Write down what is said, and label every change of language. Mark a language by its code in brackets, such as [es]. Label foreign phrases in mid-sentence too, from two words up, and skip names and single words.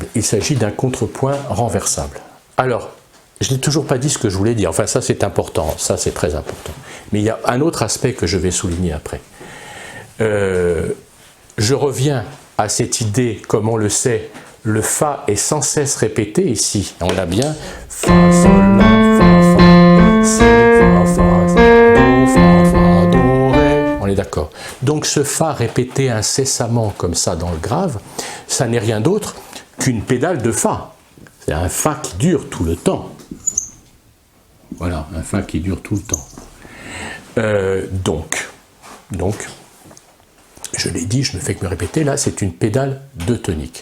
[fr] Il s'agit d'un contrepoint renversable. Alors, je n'ai toujours pas dit ce que je voulais dire. Enfin, ça c'est important, ça c'est très important. Mais il y a un autre aspect que je vais souligner après. Je reviens à cette idée, comme on le sait, le Fa est sans cesse répété ici. On l'a bien. Fa, Sol, La, Fa, Fa, Si, Fa, Fa, Do, Fa, Fa, Do, Ré. On est d'accord. Donc ce Fa répété incessamment comme ça dans le grave, ça n'est rien d'autre qu'une pédale de Fa. C'est un Fa qui dure tout le temps. Voilà, un Fa qui dure tout le temps. Donc, je l'ai dit, je ne fais que me répéter, là, c'est une pédale de tonique.